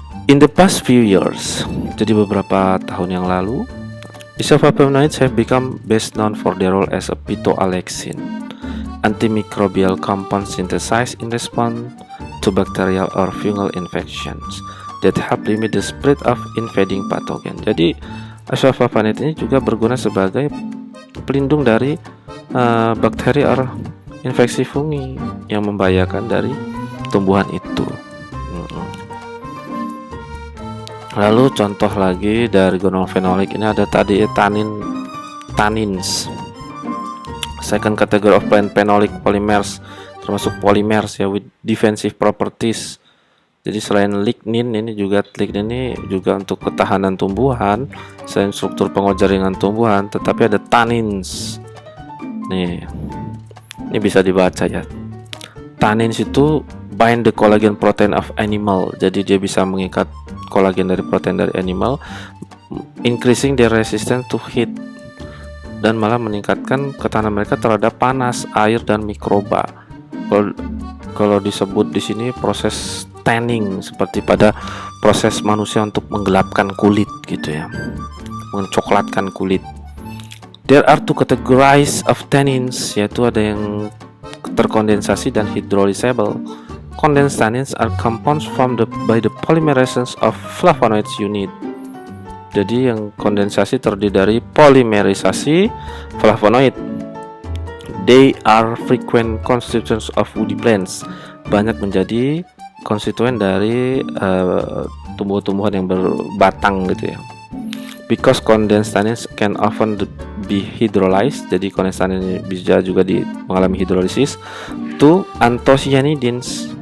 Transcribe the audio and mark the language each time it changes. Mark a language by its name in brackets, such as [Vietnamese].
[English] In the past few years, [Indonesian] jadi beberapa tahun yang lalu, [English] isoflavonoids have become best known for their role as a phytoalexin, antimicrobial compound synthesized in response to bacterial or fungal infections that help limit the spread of invading pathogen. [Indonesian] Jadi isoflavonoid ini juga berguna sebagai pelindung dari bakteri or infeksi fungi yang membahayakan dari tumbuhan itu. Lalu contoh lagi dari gonofenolik ini ada tadi tannins. [English] Second category of plant phenolic polymers, termasuk polymers ya with defensive properties. [Indonesian] Jadi selain lignin ini juga untuk ketahanan tumbuhan, selain struktur pengojaringan tumbuhan, tetapi ada tannins. Nih, ini bisa dibaca ya. Tannins itu [English] bind the collagen protein of animal. [Indonesian] Jadi dia bisa mengikat kolagen dari protein dari animal, [English] increasing their resistance to heat, [Indonesian] dan malah meningkatkan ketahanan mereka terhadap panas, air, dan mikroba. Kalau disebut di sini proses tanning, seperti pada proses manusia untuk menggelapkan kulit gitu ya, mencoklatkan kulit. [English] There are two categories of tannins, [Indonesian] yaitu ada yang terkondensasi dan [English] hydrolysable. Condensed tannins are compounds formed by the polymerization of flavonoids unit. [Indonesian] Jadi yang kondensasi terdiri dari polimerisasi flavonoid. [English] They are frequent constituents of woody plants. [Indonesian] Banyak menjadi konstituen dari tumbuh-tumbuhan yang berbatang gitu ya. [English] Because condensed tannins can often be hydrolyzed, [Indonesian] jadi condensed tannin bisa juga mengalami hidrolisis [English] to anthocyanidins.